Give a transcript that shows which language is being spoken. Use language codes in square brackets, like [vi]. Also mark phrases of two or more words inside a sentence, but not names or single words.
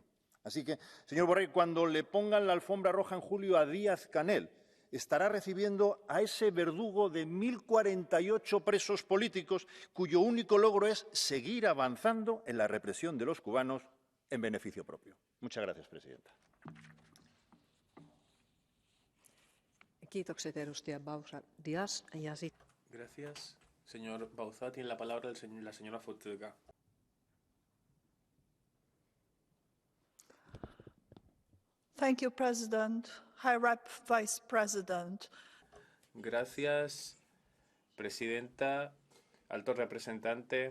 [es] Así que, señor Borrell, cuando le pongan la alfombra roja en julio a Díaz-Canel, estará recibiendo a ese verdugo de 1.048 presos políticos cuyo único logro es seguir avanzando en la represión de los cubanos en beneficio propio. Muchas gracias, presidenta. [fi] kiitokset, edustaja Bauzá Díaz. Ja sitten [es] Gracias. Señor Bauzá, tiene la palabra la señora Fotyga. [en] Thank you, President. High Rep Vice President. [es] Gracias, presidenta, alto representante.